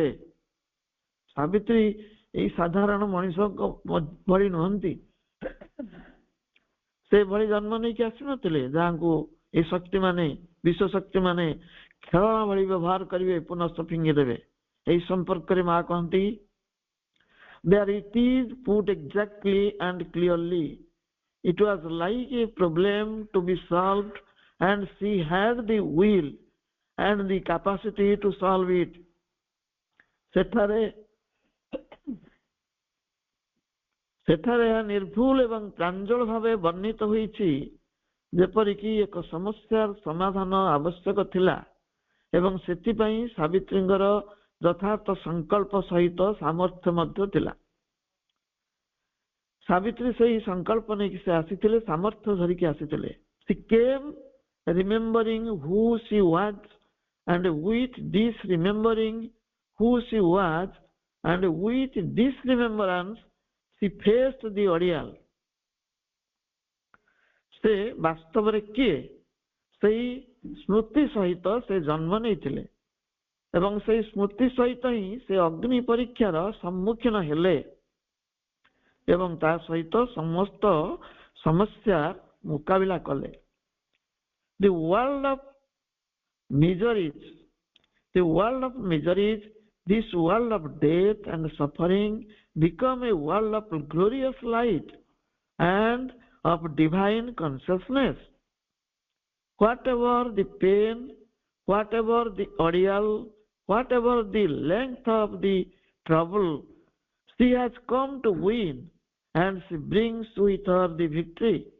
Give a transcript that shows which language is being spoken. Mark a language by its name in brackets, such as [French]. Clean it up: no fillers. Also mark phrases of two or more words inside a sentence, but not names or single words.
[Odia] ସାବିତ୍ରୀ ଏହି ସାଧାରଣ ମଣିଷଙ୍କ ଭଳି ନୁହନ୍ତି, ସେଭଳି ଜନ୍ମ ନେଇକି ଆସିନଥିଲେ ଯାହାଙ୍କୁ ଏହି ଶକ୍ତି ମାନେ ବିଶ୍ୱ ଶକ୍ତି ମାନେ ଖେଳନା ଭଳି ବ୍ୟବହାର କରିବେ, ପୁନଶ୍ଚ ଫିଙ୍ଗି ଦେବେ। ଏହି ସମ୍ପର୍କରେ ମା କହନ୍ତି, [English] There it is put exactly and clearly. It was like a problem to be solved, and she had the will and the capacity to solve it. [Odia] ସେଠାରେ ଏହା ନିର୍ଭୁଲ ଏବଂ ପ୍ରାଞ୍ଜଳ ଭାବେ ବର୍ଣ୍ଣିତ ହୋଇଛି, ଯେପରିକି ଏକ ସମସ୍ୟାର ସମାଧାନ ଆବଶ୍ୟକ ଥିଲା ଏବଂ ସେଥିପାଇଁ ସାବିତ୍ରୀଙ୍କର ଯଥାର୍ଥ ସଂକଳ୍ପ ସହିତ ସାମର୍ଥ୍ୟ ମଧ୍ୟ ଥିଲା। ସାବିତ୍ରୀ ସେହି ସଂକଳ୍ପ ନେଇକି ସେ ଆସିଥିଲେ, ସାମର୍ଥ୍ୟ ଧରିକି ଆସିଥିଲେ। [English] She came remembering who she was, and with this remembering who she was, and with this remembrance she faced the ordeal. [Odia] ସେ ବାସ୍ତବରେ କିଏ, ସେହି ସ୍ମୃତି ସହିତ ସେ ଜନ୍ମ ନେଇଥିଲେ ଏବଂ ସେହି ସ୍ମୃତି ସହିତ ହିଁ ସେ ଅଗ୍ନି ପରୀକ୍ଷାର ସମ୍ମୁଖୀନ ହେଲେ ଏବଂ ତା ସହିତ ସମସ୍ତ ସମସ୍ୟା ମୁକାବିଲା କଲେ। [English] The world of miseries, this world of death and suffering become a world of glorious light and of divine consciousness. Whatever the pain, whatever the ordeal, whatever the length of the trouble, she has come to win, and she brings with her the victory.